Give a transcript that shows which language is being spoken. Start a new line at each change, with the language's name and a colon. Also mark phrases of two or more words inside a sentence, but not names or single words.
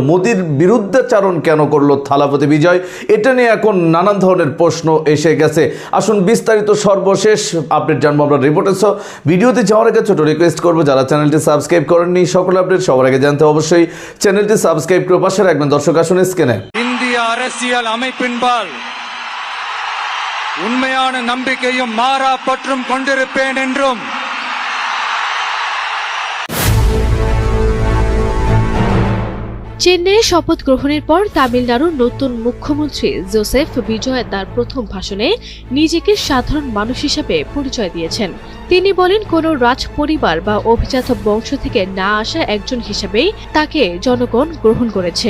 Bangla: মোদির বিরুদ্ধাচারণ কেন করলো থালাপতি বিজয়? এটা নিয়ে এখন নানান ধরনের প্রশ্ন এসে গেছে। আসুন বিস্তারিত সর্বশেষ আপডেট জানবো আমরা রিপোর্টে। ভিডিওতে যাওয়ার আগে ছোট রিকোয়েস্ট করবো, যারা চ্যানেলটি সাবস্ক্রাইব করেননি সকল আপডেট সবার আগে জানতে অবশ্যই চ্যানেলটি সাবস্ক্রাইব করে পাশে রাখবেন। দর্শক আসুন স্ক্রিনে।
Tamil: இந்திய அரசியல் அமைப்பின்பால் உண்மையான நம்பிக்கையும் மாறா பற்றும் கொண்டிருப்பேன் என்றும்
Bangla: চেন্নাইয়ে শপথ গ্রহণের পর তামিলনাড়ুর নতুন মুখ্যমন্ত্রী জোসেফ বিজয় তার প্রথম ভাষণে নিজেকে সাধারণ মানুষ হিসেবে পরিচয় দিয়েছেন। তিনি বলেন, কোনো রাজ পরিবার বা অভিজাত বংশ থেকে না আসা একজন হিসেবেই তাকে জনগণ গ্রহণ করেছে।